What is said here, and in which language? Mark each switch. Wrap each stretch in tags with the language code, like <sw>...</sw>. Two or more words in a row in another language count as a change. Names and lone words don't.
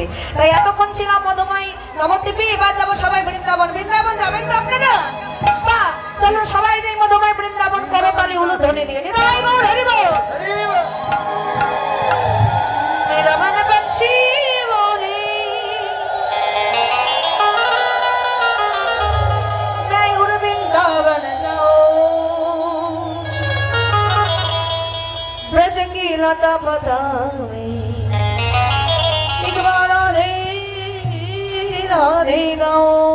<bn>তাই এতক্ষণ ছিলাম মধুময় নবদ্বীপে, এবার যাবো সবাই বৃন্দাবন। বৃন্দাবন যাবেন তো আপনারা? বা চলো সবাই যাই মধুময় বৃন্দাবন, করো তালি উলুধ্বনি দিয়ে। নিতাই গৌর হরি বল।</bn> <hi>मेरा मन बंशी बोले मैं उड़ वृंदावन जाऊं, ब्रज की लता पता में एक बार राधे राधे गाओ।</hi>